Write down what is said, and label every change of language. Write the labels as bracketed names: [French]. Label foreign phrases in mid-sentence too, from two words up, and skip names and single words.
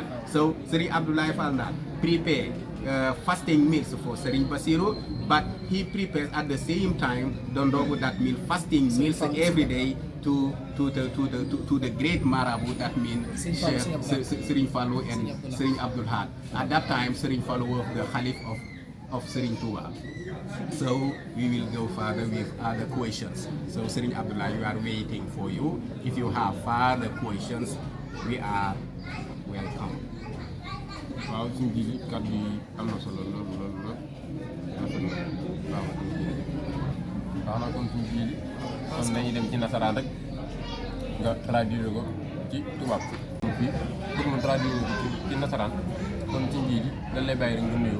[English] So Serigne Abdoulaye Fall Ndar prepare fasting meals for Serigne Bassirou, but he prepares at the same time the ndogu, that means fasting meals every day to the great marabout, that means Serigne Fallou and Serigne Abdul Had. At that time, Serigne Fallou was the Khalif of Serigne Touba. So we will go further with other questions. So Serigne Abdullah, we are waiting for you. If you have further questions, we are welcome. [Wolof] waaw suñu ji kàddu yi am na solo lool waaw na kon suñu ji kon dañuy dem ci nasaraan rek nga traduire ko ci tubaab fii pour mu traduire ko ci nasaraan kon suñu ji dañ lay bàyyi rek nga nuyoo.